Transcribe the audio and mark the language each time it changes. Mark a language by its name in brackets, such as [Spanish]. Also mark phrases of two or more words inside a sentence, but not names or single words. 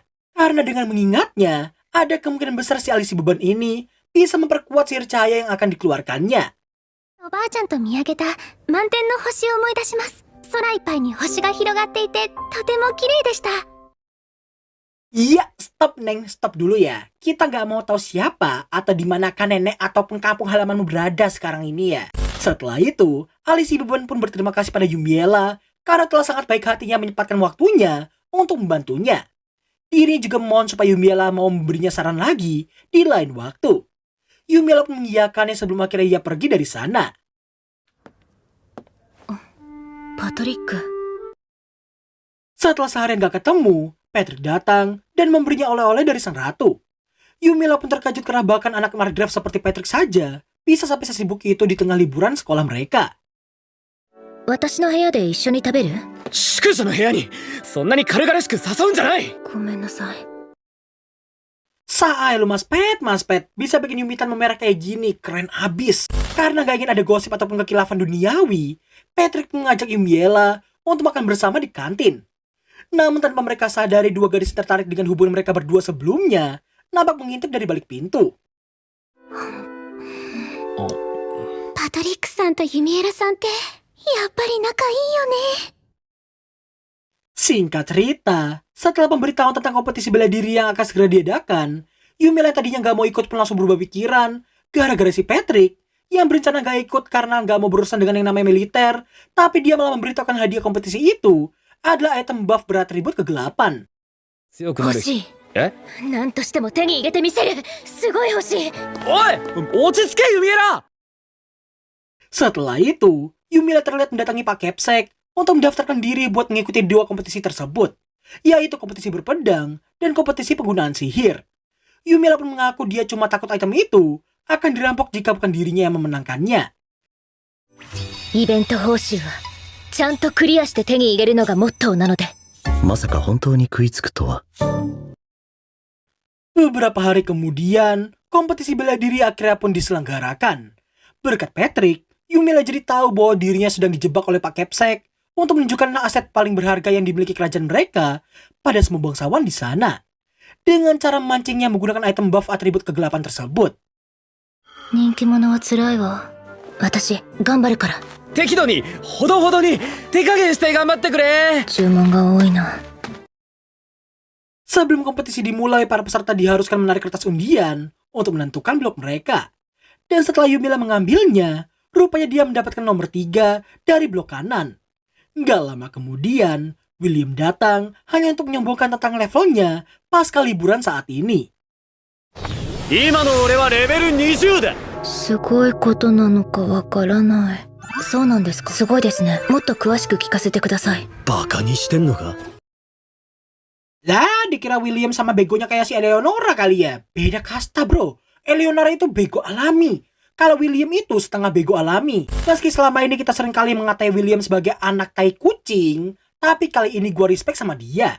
[Indonesian] Karena dengan mengingatnya, ada kemungkinan besar si Alisi beban ini bisa memperkuat sihir cahaya yang akan dikeluarkannya. [Japanese] おばあちゃんと見上げた満天の星を思い出します。空いっぱいに星が広がっていてとても綺麗でした。 [Indonesian] Iya, stop Neng, stop dulu ya. Kita gak mau tahu siapa atau di manakah nenek ataupun kampung halamanmu berada sekarang ini ya. Setelah itu, Alisi beban pun berterima kasih pada Yumiela karena telah sangat baik hatinya menyempatkan waktunya untuk membantunya. Dirinya juga memohon supaya Yumiela mau memberinya saran lagi di lain waktu. Yumiela pun mengiyakannya sebelum akhirnya ia pergi dari sana. [Japanese] パトリック。 [Indonesian] Setelah seharian gak ketemu, Patrick datang dan memberinya oleh-oleh dari sang ratu. Yumiela pun terkejut karena bahkan anak Margrave seperti Patrick saja bisa sampai sesibuk itu di tengah liburan sekolah mereka. [Japanese] 私の部屋で一緒に食べる？宿女の部屋にそんなに軽々しく誘うんじゃない。ごめんなさい。 [Indonesian] Saai lu Mas Pet, bisa bikin Yumitan memerah kayak gini, keren abis. Karena gak ingin ada gosip ataupun kekilafan duniawi, Patrick mengajak Yumiela untuk makan bersama di kantin. Namun tanpa mereka sadari dua gadis tertarik dengan hubungan mereka berdua sebelumnya, nampak mengintip dari balik pintu. [Japanese] パトリックさんとユミエラさんってやっぱり仲いいよね。 [Indonesian] Singkat cerita, setelah pemberitahuan tentang kompetisi bela diri yang akan segera diadakan, Yumiela yang tadinya gak mau ikut pun langsung berubah pikiran gara-gara si Patrick yang berencana gak ikut karena gak mau berurusan dengan yang namanya militer, tapi dia malah memberitahukan hadiah kompetisi itu adalah [English] item buff [Indonesian] beratribut kegelapan. [Japanese] 強くなる。欲しい。え？なんとしても手に入れてみせる。すごい欲しい。おい、落ち着けユミエラ。 [Indonesian] Setelah itu, Yumiela terlihat mendatangi Pak Kepsek untuk mendaftarkan diri buat mengikuti dua kompetisi tersebut, yaitu kompetisi berpedang dan kompetisi penggunaan sihir. Yumiela pun mengaku dia cuma takut item itu akan dirampok jika bukan dirinya yang memenangkannya. [Japanese] イベント報酬はちゃんとクリアして手に入れるのがモットーなので。まさか本当に食いつくとは。 [Indonesian] Beberapa hari kemudian, kompetisi bela diri akhirnya pun diselenggarakan. Berkat Patrick, Yumiela jadi tahu bahwa dirinya sedang dijebak oleh Pak Kepsek untuk menunjukkan aset paling berharga yang dimiliki kerajaan mereka pada semua bangsawan di sana. Dengan cara memancingnya menggunakan [English] item buff [Indonesian] atribut kegelapan tersebut. [Japanese] 人気者は辛いわ。私頑張るから。適度に、ほどほどに、手加減して頑張ってくれ。注文が多いな。 [Indonesian] Sebelum kompetisi dimulai, para peserta diharuskan menarik kertas undian untuk menentukan blok mereka. Dan setelah Yumiela mengambilnya, rupanya dia mendapatkan nomor 3 dari blok kanan. Gak lama kemudian, William datang hanya untuk menyombongkan tentang levelnya pasca liburan saat ini. [Japanese] 今の俺はレベル20だ。すごいことなのかわからない。そうなんですか。すごいですね。もっと詳しく聞かせてください。バカにしてんのか。 [Indonesian] Lah, dikira William sama begonya kayak si Eleonora kali ya. Beda kasta bro. Eleonora itu bego alami. Kalau William itu setengah bego alami. Meski selama ini kita sering kali mengatai William sebagai anak tai kucing, tapi kali ini gua respect sama dia.